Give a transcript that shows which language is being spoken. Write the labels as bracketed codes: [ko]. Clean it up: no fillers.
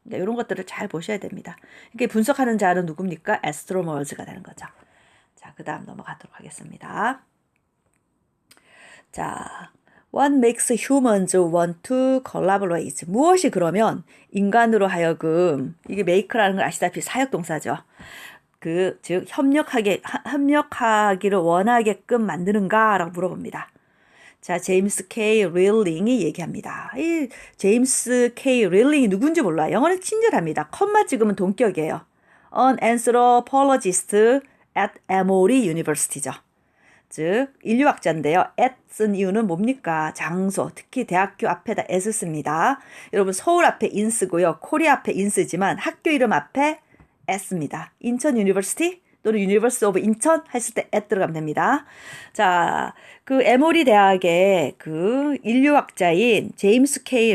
[ko] 이런 것들을 잘 보셔야 됩니다. 이게 분석하는 자는 누굽니까? astronomers가 되는 거죠. 자, 그 다음 넘어가도록 하겠습니다. [en] 자, what makes humans want to collaborate? [ko] 무엇이 그러면 인간으로 하여금, 이게 make라는 걸 아시다시피 사역동사죠. 즉 협력하기를 원하게끔 만드는가라고 물어봅니다. 자, 제임스 K. 릴링이 얘기합니다. 이 제임스 K. 릴링이 누군지 몰라요. 영어는 친절합니다. 컴마 찍으면 동격이에요. [en] An anthropologist at Emory University죠. [ko] 즉 인류학자인데요. at 쓴 이유는 뭡니까? 장소, 특히 대학교 앞에다 at을 씁니다. 여러분 서울 앞에 in 쓰고요. 코리아 앞에 in 쓰지만 학교 이름 앞에 at습니다. 인천 유니버시티 또는 유니버시티 오브 인천 했을 때 at 들어가면 됩니다. 자, 그 에모리 대학의 그 인류학자인 제임스 K.